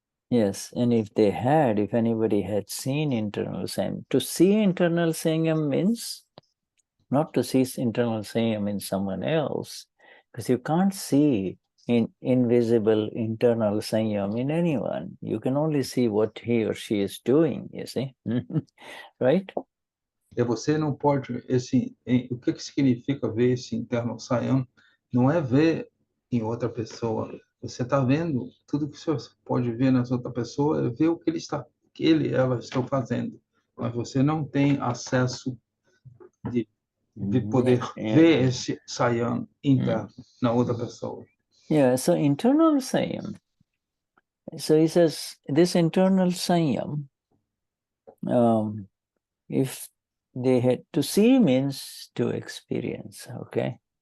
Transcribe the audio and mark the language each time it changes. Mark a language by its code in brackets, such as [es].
[en] Yes, and if anybody had seen internal Saiyam, to see internal Saiyam means not to see internal Saiyam in someone else, because you can't see invisible internal Saiyam in anyone. You can only see what he or she is doing, you see, right? [pt] Você não pode, o que significa ver esse interno Saiyam? Não é ver em outra pessoa. Você está vendo tudo que você pode ver nas outras pessoas, é ver o que ela estão fazendo. Mas você não tem acesso de poder ver esse Saiyam interno na outra pessoa. [en] Yeah, so internal Saiyam. So he says, this internal Saiyam, if they had to see means to experience, okay?